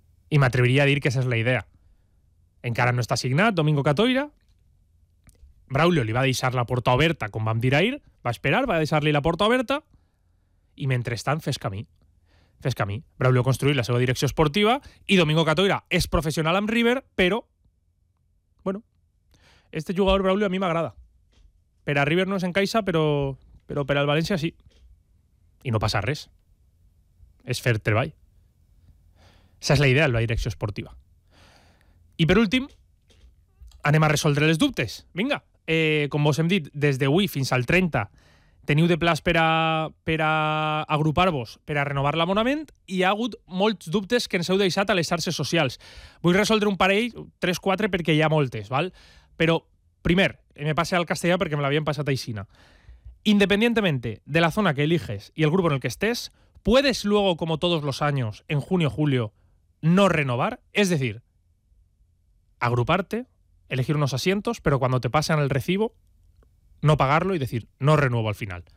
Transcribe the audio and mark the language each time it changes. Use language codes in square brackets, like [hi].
[ca] I m'atreviria a dir que esa és la idea. Encara no està assignat Domingo Catoira. Braulio li va deixar la porta oberta, com vam dir ahir. Va esperar, va deixar-li la porta oberta. I mentrestant, fes camí. Fes camí. Braulio construir la seva direcció esportiva. I Domingo Catoira és professional amb River, però... [es] Bueno, este jugador [ca] Braulio a mi m'agrada. Per a River no és en caixa, però per al València sí. I no passa res. És fer treball. Esa és la idea de la direcció esportiva. I per últim, anem a resoldre els dubtes. Vinga, com vos hem dit, des d'avui fins al 30 teniu de plaç per a agrupar-vos, per a renovar l'abonament, i hi ha hagut molts dubtes que ens heu deixat a les xarxes socials. Vull resoldre un parell, 3-4, perquè hi ha moltes, val? Però, primer, me passe al castellà perquè me l'havien passat a Aixina. [es] Independientemente de la zona que eliges y el grupo en el que estés, puedes luego, como todos los años, en junio o julio, no renovar. Es decir, agruparte, elegir unos asientos, pero cuando te pasan el recibo, no pagarlo y decir, no renuevo al final.